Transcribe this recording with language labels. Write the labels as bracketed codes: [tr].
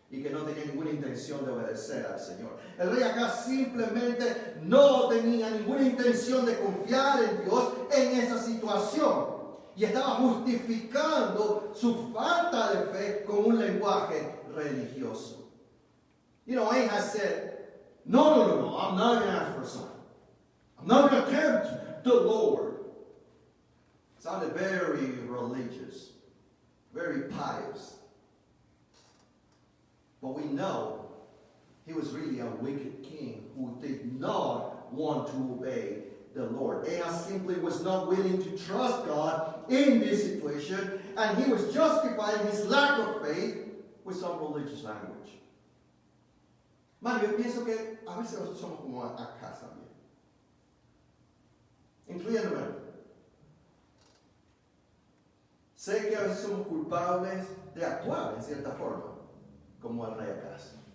[es] y que no tenía ninguna intención de obedecer al Señor. El rey Acaz simplemente no tenía ninguna intención de confiar en Dios en esa situación. Y estaba justificando su falta de fe con un lenguaje religioso. [en] You know, Ahaz said, no, I'm not going to ask for a sign. I'm not going to tempt the Lord. Sounded very religious, very pious. But we know he was really a wicked king who did not want to obey the Lord. Ahaz simply was not willing to trust God in this situation, and he was justifying his lack of faith with some religious language. [es] Man, yo pienso que a veces nosotros somos como Acaz también, incluyéndome. Sé que a veces somos culpables de actuar en cierta forma, como el rey Acaz.